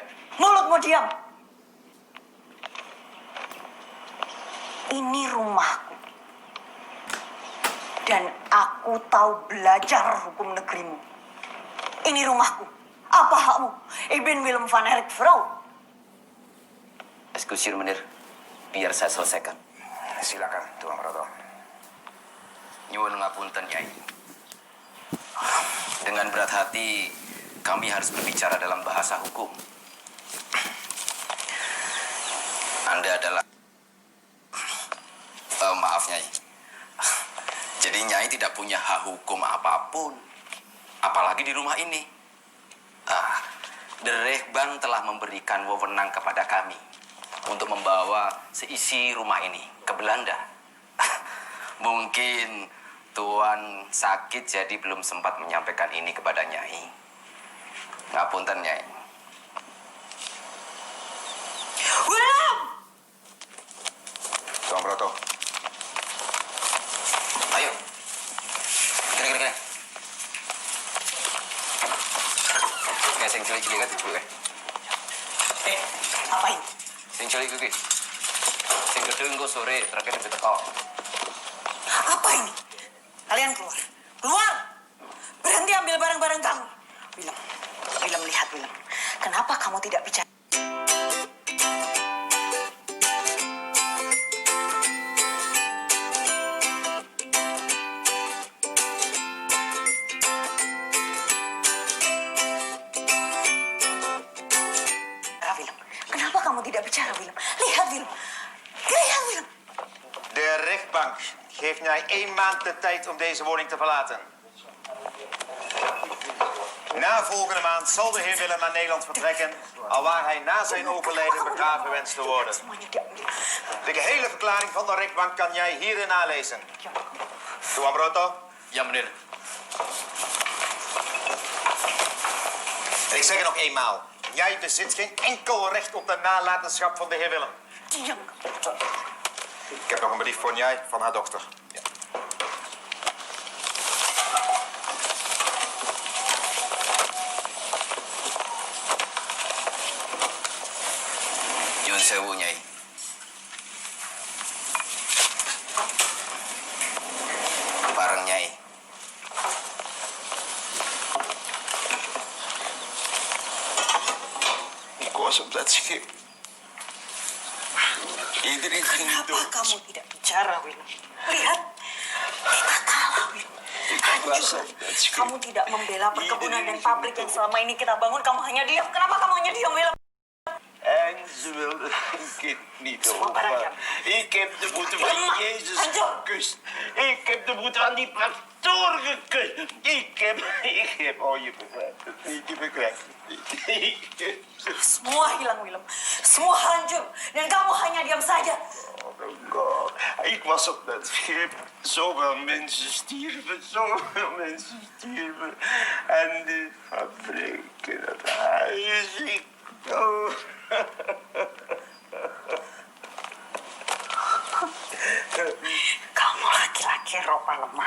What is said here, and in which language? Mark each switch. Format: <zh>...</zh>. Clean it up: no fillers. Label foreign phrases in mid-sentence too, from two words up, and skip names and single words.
<id>Mulutmu diam. Ini rumahku. Dan aku tahu belajar hukum negerimu. Ini rumahku. Apa hakmu?</id> <nl>Ibn Willem van Erik vrouw. Ekskusir Meneer,</nl> <id>biar saya selesaikan. Silakan, Tuan Broto.</id> <jv>Nyuwun ngapunten Nyai.</jv> <id>Dengan berat hati, kami harus berbicara dalam bahasa hukum. Anda adalah... maaf Nyai. Jadi Nyai tidak punya hak hukum apapun. Apalagi di rumah ini. The Rechtbank telah memberikan wewenang kepada kami untuk membawa seisi rumah ini ke Belanda. Mungkin Tuan sakit jadi belum sempat menyampaikan ini kepada Nyai.</id> <jv>Ngapunten Nyai.</jv> <id>Willem! Tuan Broto. Ayo. Kira-kira.</id> <jv>Kayak sing cilik-cilik</jv> <id>kan dulu kan. Apa ini?</id> <jv>Sing cilik iki. Sing gede engko sore terakhir di teko.</jv> <id>Apa ini? Kalian keluar. Keluar! Berhenti ambil barang-barang kamu. Willem, Willem lihat Willem. Kenapa kamu tidak bicara? Willem, kenapa kamu tidak bicara Willem? Lihat Willem. Lihat Willem.</id> <nl>De rechtbank geeft mij 1 maand de tijd om deze woning te verlaten. Na volgende maand zal de heer Willem naar Nederland vertrekken, alwaar hij na zijn overlijden begraven wenst te worden.</nl> <id>Semuanya diam.</id> <nl>De gehele verklaring van de rechtbank kan jij hierin nalezen.</nl> <id>Tuan Broto, Ya Meneer.</id> <nl>en ik zeg het nog eenmaal. Jij bezit geen enkel recht op de nalatenschap van de heer Willem.</nl> <id>Diam.</id> <nl>Ik heb nog een brief voor jij van haar dochter. Ja.</nl> <jv>Nyuwun sewu Nyai. Bareng Nyai.</jv> <nl>Ik was op dat schip. Iedereen ging</nl> <id>Kenapa</id> <nl>dood.</nl> <id>kamu tidak bicara? sejarah, Wil. Lihat, kita kalah, Wil. Hancur. Kamu tidak membela perkebunan dan pabrik yang selama ini kita bangun. Kamu hanya diam. Kenapa kamu hanya diam, Wil?</id> <nl>En ze wilden een kind niet</nl> <id>Semua barang</id> <nl>over. Ik heb de voeten van</nl> <id>Lemah.</id> <nl>Jezus</nl> <id>Hancur.</id> <nl>gekust. Ik heb de voeten van die pastoor gekust. Oh, je begrijpt het niet. Je begrijpt het niet.</nl> <id>Semua hilang, Willem. Semua hancur. Dan kamu hanya diam saja.</id> <en>Oh my God.</en> <nl>Ik was op dat schip. Zoveel mensen stierven. Zoveel mensen stierven. En die fabrieken, dat huis. Oh.</nl> <id>Kamu laki-laki ropa lemah.</id>